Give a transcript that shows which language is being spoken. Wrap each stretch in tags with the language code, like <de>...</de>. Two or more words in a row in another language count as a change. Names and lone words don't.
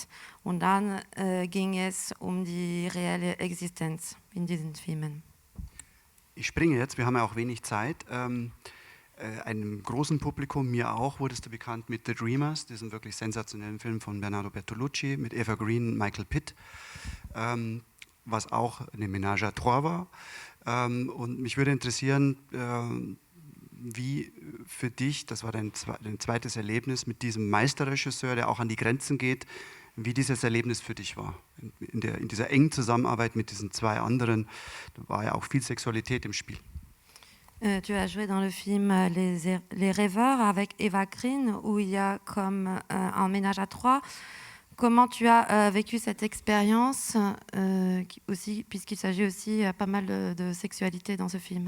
<de>Und dann ging es die reelle Existenz in diesen Filmen. Ich springe jetzt, wir haben ja auch wenig Zeit. Einem großen Publikum, mir auch, wurdest du bekannt mit The Dreamers, diesem wirklich sensationellen Film von Bernardo Bertolucci, mit Eva Green und Michael Pitt, was auch eine</de> <fr>Ménage à trois</fr> <de>war. Und mich würde interessieren, wie für dich, das war dein zweites Erlebnis mit diesem Meisterregisseur, der auch an die Grenzen geht, wie dieses Erlebnis für dich war. In dieser engen Zusammenarbeit mit diesen zwei anderen, da war ja auch viel Sexualität im Spiel.</de> <fr>Tu as joué dans le film Les Rêveurs avec Eva Green, où il y a comme un ménage à trois. Comment tu as vécu cette expérience, aussi, puisqu'il s'agit aussi pas mal de sexualité dans ce film?</fr>